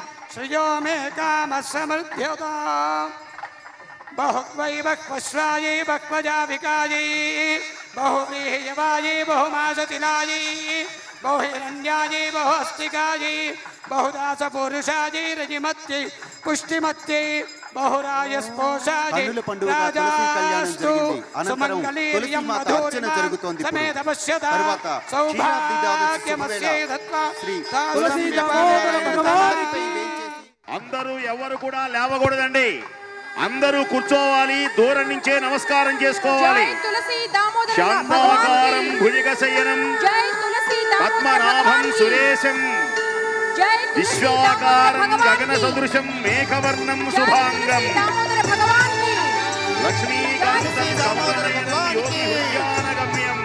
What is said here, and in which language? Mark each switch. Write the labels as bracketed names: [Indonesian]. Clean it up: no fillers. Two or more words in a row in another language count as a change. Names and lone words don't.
[Sanskrit] श्रियो मेकामः समृद्ध्यताम् बहुवै बह्वश्वायै बह्वजाविकायै बहुव्रीहियवायै बहुमासतिलायै बहुहिरण्यायै बहुहस्तिकायै बहुदासपुरुषायै रजिमत्यै पुष्टिमत्यै बहुरायस्पोषायै राजास्तु सुमङ्गलीर्यं मधुरिमा समेतपश्यता सौभाग्यमस्यै दत्त्वा [Telugu] అందరూ ఎవరు కూడా లేవకూడదండి. అందరూ కూర్చోవాలి. దూరం నుంచే నమస్కారం చేసుకోవాలి. [Sanskrit] శాంతాకారం భుజగశయనం పద్మనాభం సురేశం విశ్వాకారం గగన సదృశం మేఘవర్ణం శుభాంగం లక్ష్మీకాంతం సమన్వయం యోగి ఉద్యానగమ్యం